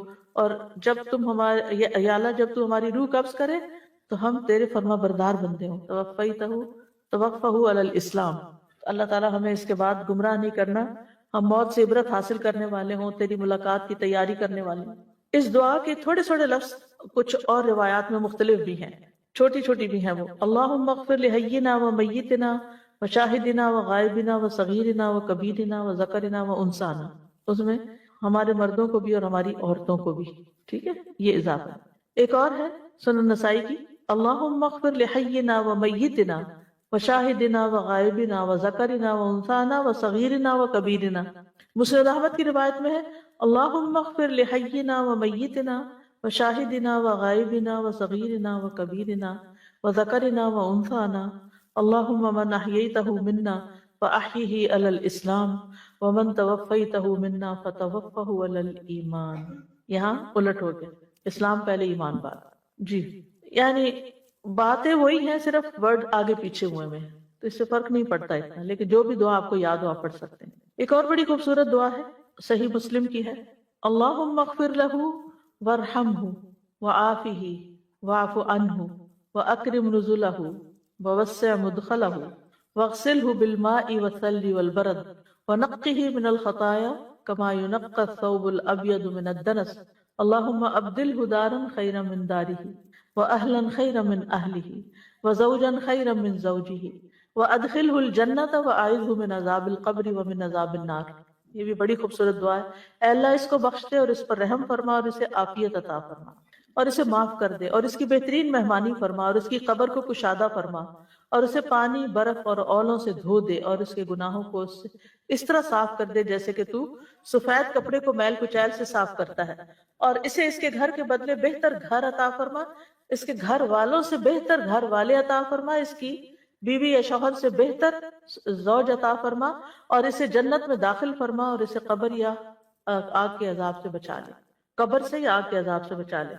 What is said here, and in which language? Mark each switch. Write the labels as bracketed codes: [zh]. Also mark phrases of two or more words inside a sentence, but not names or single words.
[ur] اور جب تم جب تو ہماری روح قبض کرے تو ہم تیرے فرما بردار بندے ہوں. [ar] توفہ علی الاسلام، [ur] اللہ تعالیٰ ہمیں اس کے بعد گمراہ نہیں کرنا، ہم موت سے عبرت حاصل کرنے والے ہوں، تیری ملاقات کی تیاری کرنے والے ہوں. اس دعا کے تھوڑے تھوڑے لفظ کچھ اور روایات میں مختلف بھی ہیں، چھوٹی چھوٹی بھی ہیں. وہ [ar] اللہم اغفر لحینا و میتنا و شاہدنا و غائبنا و صغیرنا و کبیرنا و ذکرنا و انسانا، [ur] اس میں ہمارے مردوں کو بھی اور ہماری عورتوں کو بھی، ٹھیک ہے، یہ اضافہ. ایک اور ہے سنن نسائی کی، [ar] اللہم اغفر لحینا و میتنا و شاہدنا و غائبنا و ذکرنا و انسانا و صغیرنا و کبیرنا. [ur] مسند احمد کی روایت میں ہے [ar] اللہم اغفر لحینا و میتنا و شاہدنا و غائبنا و صغیرنا و کبیرنا و ذکرنا و انسانا، اللہم من احییتہ منا فاحیہ علی الاسلام ومن توفیتہ منا فتوفہ علی الایمان. [ur] یہاں الٹ ہو گیا، اسلام پہلے، ایمان بعد. جی، یعنی باتیں وہی ہیں، صرف ورڈ آگے پیچھے ہوئے میں، تو اس سے فرق نہیں پڑتا اتنا، لیکن جو بھی دعا آپ کو یاد ہو آپ پڑھ سکتے ہیں. ایک اور بڑی خوبصورت دعا ہے، صحیح مسلم کی ہے، [ar] اللہم اغفر لہ وارحمہ وعافہ واعف عنہ واکرم نزلہ ووسع مدخلہ واغسلہ بالماء والثلج والبرد ونقہ من الخطایا کما ينقى الثوب الابيض من الدنس اللہم ابدلہ دارا خیرا من دارہ واہلا خیرا من اہلہ وزوجا خیرا من زوجہ وادخلہ الجنة واعذہ من عذاب القبر ومن عذاب النار. [ur] یہ بھی بڑی خوبصورت دعا ہے. اے اللہ اس کو بخش دے اور اس پر رحم فرما اور اسے عافیت عطا فرما اور اسے معاف کر دے اور اس کی بہترین مہمانی فرما اور اس کی قبر کو کشادہ فرما اور اسے پانی، برف اور اولوں سے دھو دے اور اس کے گناہوں کو اس طرح صاف کر دے جیسے کہ تو سفید کپڑے کو میل کچیل سے صاف کرتا ہے، اور اسے اس کے گھر کے بدلے بہتر گھر عطا فرما، اس کے گھر والوں سے بہتر گھر والے عطا فرما، اس کی بیوی یا شوہر سے بہتر زوج عطا فرما اور اسے جنت میں داخل فرما اور اسے قبر یا آگ کے عذاب سے بچا لے، قبر سے یا آگ کے عذاب سے بچا لے.